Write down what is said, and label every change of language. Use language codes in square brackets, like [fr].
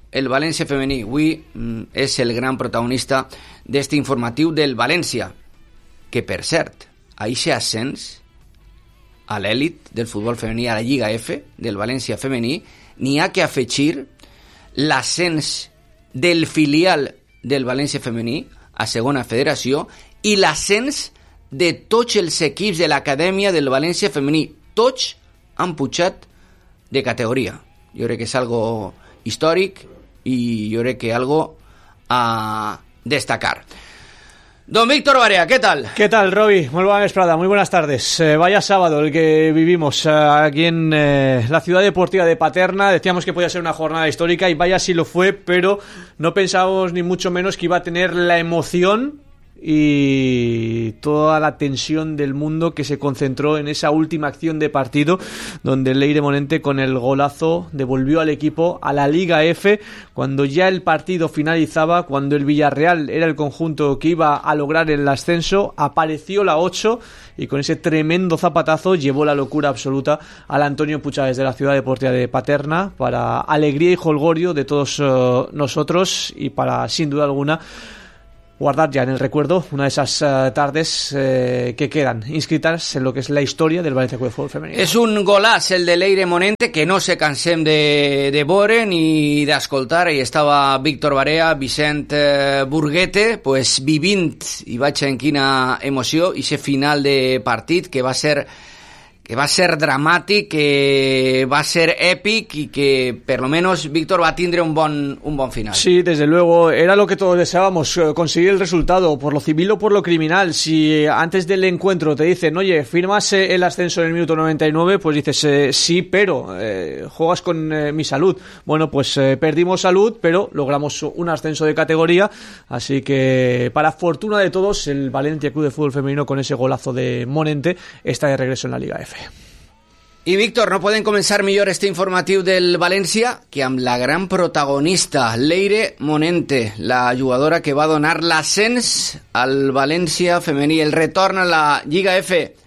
[ca] El València femení avui és el gran protagonista d'este informatiu del València, que per cert a eixe ascens a l'èlit del futbol femení a la Lliga F del València femení n'hi ha que afegir l'ascens del filial del València femení a segona federació i l'ascens de tots els equips de l'Acadèmia del València femení. Tots han pujat de categoria. Jo crec que és algo històric i jo crec que algo a destacar. [es] Don Víctor Barea, ¿qué tal? ¿Qué tal, Robi? Muy buena esperada, muy buenas tardes. Vaya sábado el que vivimos aquí en la ciudad deportiva de Paterna. Decíamos que podía ser una jornada histórica y vaya si lo fue, pero no pensábamos ni mucho menos que iba a tener la emoción y toda la tensión del mundo que se concentró en esa última acción de partido donde Leire Monente con el golazo devolvió al equipo a la Liga F cuando ya el partido finalizaba, cuando el Villarreal era el conjunto que iba a lograr el ascenso, apareció la 8 y con ese tremendo zapatazo llevó la locura absoluta al Antonio Puigades de la Ciudad Deportiva de Paterna para alegría y holgorio de todos nosotros y para, sin duda alguna, guardar ya en el recuerdo una de esas tardes que quedan inscritas en lo que es la historia del Valencia Club de Fútbol Femenino. Es un golazo el de Leire Monente, que no se cansen de [ca] vore ni de escoltar. [es] Ahí estaba [ca] Víctor Barea, Vicent Burguete, pues vivint i vaig en quina emoció, i ese final de partit que va a ser dramàtic, que va a ser èpic i que per lo menos Víctor va a tindre un bon final. [es] Sí, desde luego, era lo que todos deseábamos, conseguir el resultado, por lo civil o por lo criminal. Si antes del encuentro te dicen, oye, firmas el ascenso en el minuto 99, pues dices, sí, pero juegas con mi salud. Bueno, pues perdimos salud, pero logramos un ascenso de categoría, así que para fortuna de todos, el Valencia Club de Fútbol Femenino, con ese golazo de Monente, está de regreso en la Liga. [ca] I Víctor, no podem començar millor este informatiu del València que amb la gran protagonista, Leire Monente, la jugadora que va donar l'ascens al València femení, el retorn a la Lliga F.